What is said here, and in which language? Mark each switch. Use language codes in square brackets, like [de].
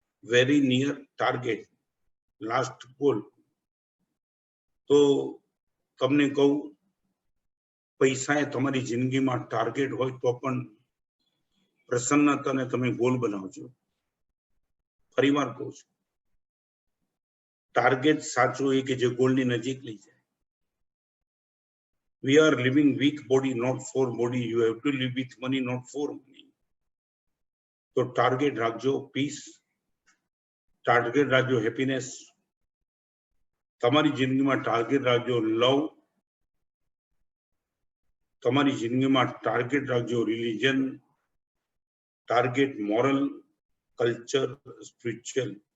[en] Very near target, last goal. [gu] તો તમને કહું, પૈસા એ તમારી જિંદગીમાં ટાર્ગેટ હોય તો પણ પ્રસન્નતાને તમે ગોલ બનાવજો. ફરીવાર કહું છું, ટાર્ગેટ સાચો એ કે જે ગોલની નજીક લઈ જાય. [en] We are living weak body, not for body. You have to live with money, not for money. [gu] તો ટાર્ગેટ રાખજો પીસ, ટાર્ગેટ રાખજો હેપીનેસ. તમારી જિંદગીમાં ટાર્ગેટ રાખજો લવ. તમારી જિંદગીમાં ટાર્ગેટ રાખજો religion, target moral, culture, spiritual.